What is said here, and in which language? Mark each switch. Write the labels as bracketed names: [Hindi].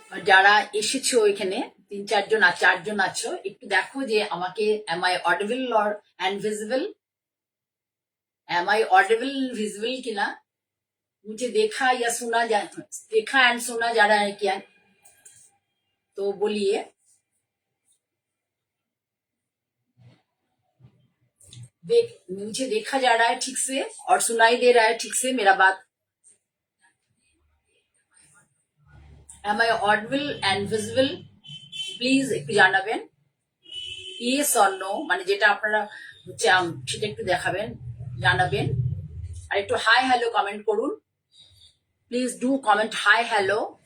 [Bangla] যারা এসেছো এখানে 3-4জন আছো, একটু দেখো যে আমাকে [English] am I audible or invisible, am I audible visible [Bangla] কিনা। [Hindi] मुझे देखा या सुना देखा एंड सुना जा रहा है क्या, तो बोलिए। मुझे देखा जा रहा है ठीक से और सुनाई दे रहा है ठीक से मेरा बात। [English] Am I audible and visible? [Bangla] Please একটু জানাবেন [English] yes or no, [Bangla] মানে যেটা আপনারা হচ্ছে সেটা একটু দেখাবেন, জানাবেন। আর একটু হাই হ্যালো কমেন্ট করুন, [English] Please do comment hi hello.